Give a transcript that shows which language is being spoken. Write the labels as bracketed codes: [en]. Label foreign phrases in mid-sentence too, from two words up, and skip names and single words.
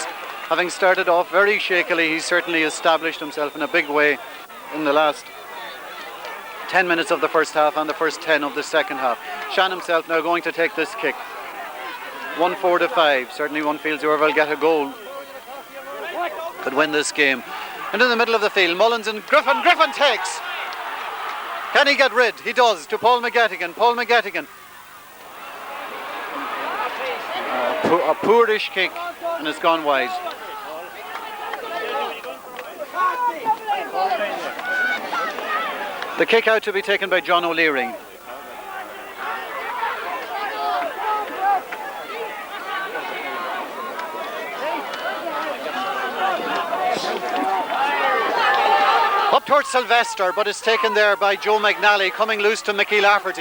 [en] Having started off very shakily, he's certainly established himself in a big way in the last 10 minutes of the first half and the first 10 of the second half. Sean himself now going to take this kick. 1-4-5. Certainly one feels whoever will get a goal could win this game. And in the middle of the field, Mullins and Griffin. Griffin takes. Can he get rid? He does, to Paul McGettigan. Paul McGettigan. A poorish kick, and it's gone wide. The kick out to be taken by John O'Leary. Up towards Sylvester, but it's taken there by Joe McNally, coming loose to Mickey Lafferty.